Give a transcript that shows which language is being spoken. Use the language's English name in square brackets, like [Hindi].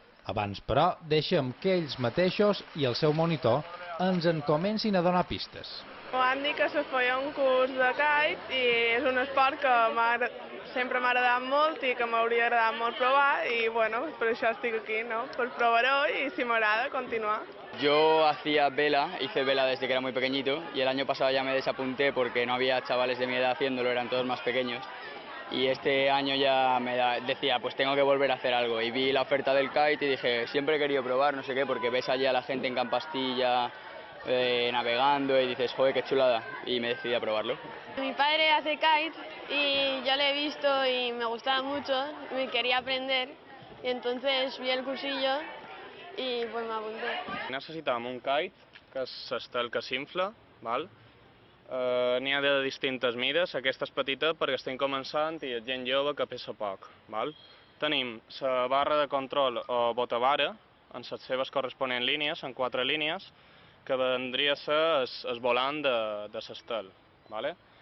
[Catalan] Abans, però, deixem que ells mateixos i el seu monitor ens en comencin a donar pistes. Van dir que se feia un curs de kite i és un esport que sempre m'ha agradat molt i que m'hauria agradat molt probar y bueno, per això estic aquí, ¿no? Per probar-ho y si m'agrada, continuar. [Spanish] Yo hacía vela, hice vela desde que era muy pequeñito y el año pasado ya me desapunté porque no había chavales de mi edad haciéndolo, eran todos más pequeños. Y este año ya decía, pues tengo que volver a hacer algo. Y vi la oferta del kite y dije, siempre he querido probar, no sé qué, porque ves allí a la gente en Campastilla navegando y dices, joder, qué chulada. Y me decidí a probarlo. Mi padre hace kite y yo lo he visto y me gustaba mucho, me quería aprender. Y entonces vi el cursillo y pues me apunté. [Catalan] Necessitàvem un kite, que és l'estel que s'infla, val? N'hi ha de distintes mides, aquesta és petita perquè estem començant i és gent jove que pesa poc. Val? Tenim la barra de control o botavara, en les seves corresponents línies, en 4 línies, que vendria a ser el volant de l'estel. Vale?